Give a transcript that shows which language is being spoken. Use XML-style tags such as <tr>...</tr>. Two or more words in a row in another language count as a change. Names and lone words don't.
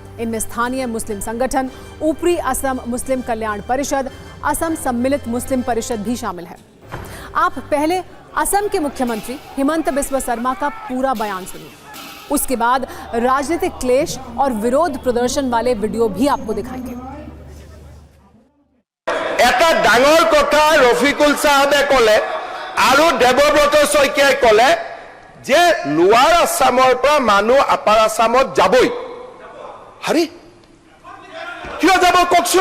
<hi>इनमें स्थानीय मुस्लिम संगठन, ऊपरी असम मुस्लिम कल्याण परिषद, असम सम्मिलित मुस्लिम परिषद भी शामिल है। आप पहले असम के मुख्यमंत्री हिमंत बिस्वा शर्मा का पूरा बयान सुनिए, उसके बाद राजनीतिक क्लेश और विरोध प्रदर्शन वाले वीडियो भी आपको दिखाएंगे।</hi> <as>এটা ডাঙৰ কথা ৰফিকুল সাহেবে কলে আৰু দেৱব্ৰত শইকীয়াই কলে যে লোৱাৰ আসামৰ পৰা মানুহ আপাৰ আসামত যাবই। আরে কিয় যাব কওকচোন?</as>